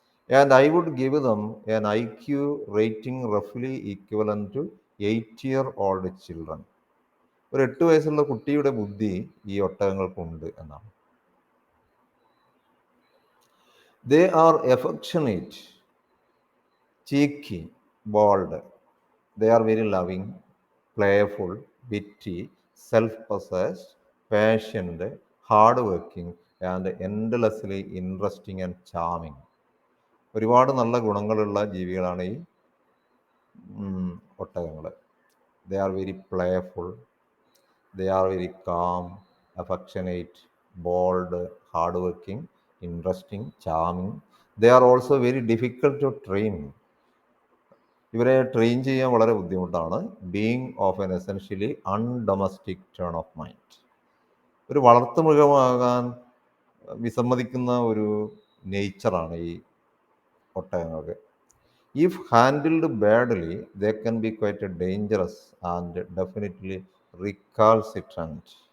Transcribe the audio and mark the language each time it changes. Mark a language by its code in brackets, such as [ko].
[en] And I would give them an IQ rating റഫ്ലി equivalent to 8-year-old children. [ml] ഒരു 8 വയസ്സുള്ള കുട്ടിയുടെ ബുദ്ധി ഈ ഒട്ടകങ്ങൾക്കുണ്ട് എന്നാണ്. [en] They are affectionate, cheeky, bold. They are very loving, playful, witty, self-possessed, patient, hardworking, and endlessly interesting and charming. [ml] ഒരുപാട് നല്ല ഗുണങ്ങളുള്ള ജീവികളാണ് ഈ ഒട്ടകങ്ങൾ. [en] They are very playful, they are very calm, affectionate, bold, hardworking, interesting, charming. They are also very difficult to train. [ml] ഇവരെ train ചെയ്യാൻ വളരെ ബുദ്ധിമുട്ടാണ്. [en] Being of an essentially undomestic turn of mind. [ml] ഒരു വളർത്തുമൃഗമാകാൻ വിസമ്മതിക്കുന്ന ഒരു നേച്ചറാണ് ഈ ഒട്ടകങ്ങൾക്ക്. [en] If handled badly they can be quite dangerous and definitely recalcitrant.